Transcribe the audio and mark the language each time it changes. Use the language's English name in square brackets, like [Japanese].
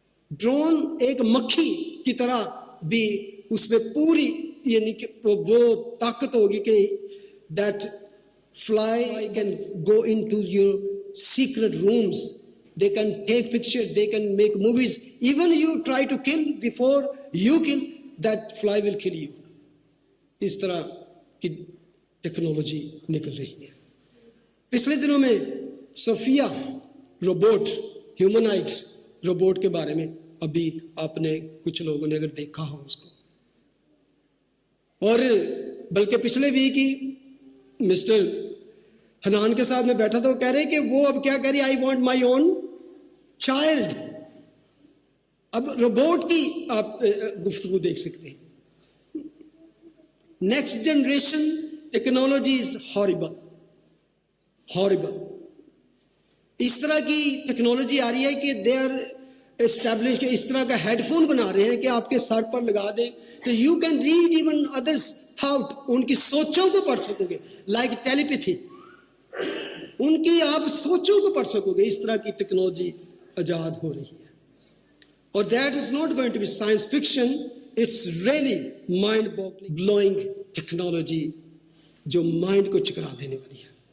[Urdu] Drone ایک مکھی کی طرح بھی اس میں پوری یعنی کہ وہ طاقت ہوگی کہ [English] That fly can go into your secret rooms, they can take pictures, they can make movies, even you try to kill, before you kill, that fly will kill you. [Urdu] اس طرح کی ٹیکنالوجی نکل رہی ہے. پچھلے دنوں میں صوفیہ روبوٹ, ہیومنائٹ روبوٹ کے بارے میں ابھی آپ نے کچھ لوگوں نے اگر دیکھا ہو اس کو, اور بلکہ پچھلے ویک ہی مسٹر حنان کے ساتھ میں بیٹھا تھا, وہ کہہ رہے کہ وہ اب کیا کہہ رہی, [English] I want my own child. [Urdu] اب روبوٹ کی آپ گفتگو دیکھ سکتے ہیں. [English] Next generation technology is horrible, horrible. [Urdu] اس طرح کی ٹیکنالوجی آ رہی ہے کہ [English] they are establish, [Urdu] کہ اس طرح کا ہیڈ فون بنا رہے ہیں کہ آپ کے سر پر لگا دیں تو [English] you can read even others thought, [Urdu] ان کی سوچوں کو پڑھ سکو گے, [English] like telepathy, [Urdu] ان کی آپ سوچوں کو پڑھ سکو گے. اس طرح کی ٹیکنالوجی ایجاد ہو رہی ہے, اور [English] that is not going to be science fiction, it's really mind blowing technology [Urdu] جو مائنڈ کو چکرا دینے والی ہے.